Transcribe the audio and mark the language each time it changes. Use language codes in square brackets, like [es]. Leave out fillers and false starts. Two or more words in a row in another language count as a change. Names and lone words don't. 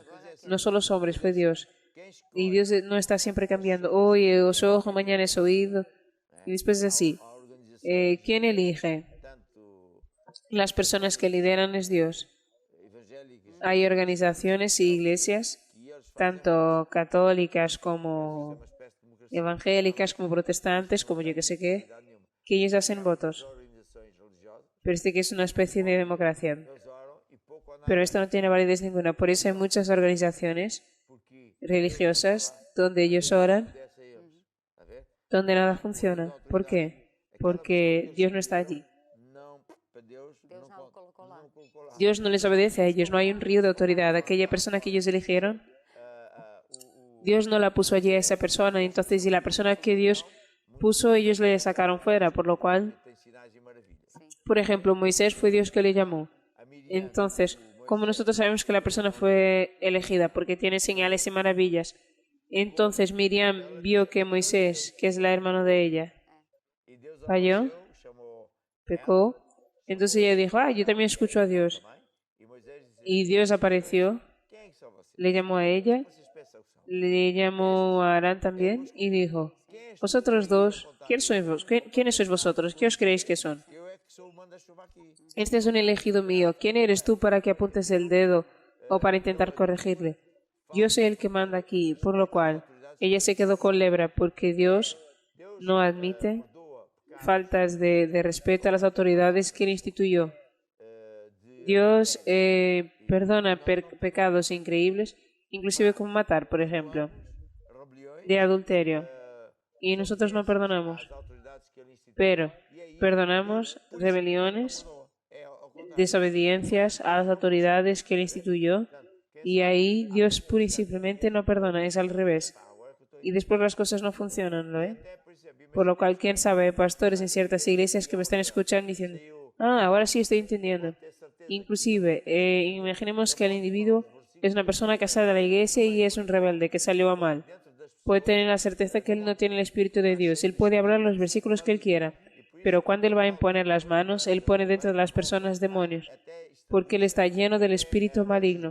[es] No son los hombres, fue Dios. Y Dios no está siempre cambiando. Hoy es ojo, mañana es oído. Y después es así. [pt] A organização, [es] ¿Quién elige? [pt] tanto [es] Las personas que lideran es Dios. [pt] evangélicas, [es] Hay organizaciones y iglesias, [pt] que eles fazem [es] tanto católicas [pt] uma como espécie de democracia. [es] evangélicas, como protestantes, como yo que sé qué, [pt] Nenhuma. [es] que ellos hacen As votos. [pt] organizações religiosas, [es] Pero este que es una especie de democracia. [pt] eles oram e pouco ou nada, [es] Pero esto no tiene validez ninguna. Por eso hay muchas organizaciones [pt] porque [es] religiosas donde ellos oran, [pt] obedece a eles. A ver? [es] donde nada funciona. ¿Por qué? Porque Dios no está allí. [pt] Não, para Deus, Deus não, não o colocou lá. não colocou lá. [es] Dios no les obedece a ellos. No hay un río de autoridad. Aquella persona que ellos eligieron, Dios no la puso allí a esa persona. Entonces, y la persona que Dios puso, ellos le sacaron fuera. Por lo cual, [pt] Tem sinais e maravilhas. [es] por ejemplo, Moisés fue Dios que le llamó. [pt] A Miriam, [es] Entonces, ¿cómo nosotros sabemos que la persona fue elegida? Porque tiene señales y maravillas. Entonces Miriam vio que Moisés, que es la hermana de ella, [pt] e Deus [es] falló, [pt] apareceu, chamou [es] pecó. Entonces ella dijo, yo también escucho a Dios. [pt] mãe, e Moisés disse: [es] Y Dios apareció, [pt] Quem são vocês? [es] le llamó a ella, [pt] Vocês pensam que são? [es] le llamó a Arán también y dijo, vosotros dos, ¿quiénes sois vosotros? ¿Qué os creéis que son? [pt] Eu é que sou o manda-chuva aqui. [es] Este es un elegido mío. ¿Quién eres tú para que apuntes el dedo o para intentar corregirle? Yo soy el que manda aquí, por lo cual ella se quedó con lepra porque Dios no admite faltas de respeto a las autoridades que él instituyó. Dios perdona pecados increíbles, inclusive como matar, por ejemplo, [pt] Rebeliões, [es] de adulterio. Y nosotros no perdonamos, [pt] as autoridades que ele instituiu. [es] pero perdonamos rebeliones, [pt] É ao contrário. [es] desobediencias a las autoridades que él instituyó. Y ahí Dios pura y simplemente no perdona, es al revés. Y después las cosas no funcionan, ¿no? [pt] Até por isso a Bíblia [es] Por lo cual, quién sabe, hay pastores en ciertas iglesias que me están escuchando diciendo, ahora sí estoy entendiendo. Inclusive, imaginemos que el individuo es una persona que sale de la iglesia y es un rebelde que salió a mal. Puede tener la certeza que él no tiene el Espíritu de Dios. Él puede hablar los versículos que él quiera, pero cuando él va a imponer las manos, él pone dentro de las personas demonios, porque él está lleno del espíritu maligno.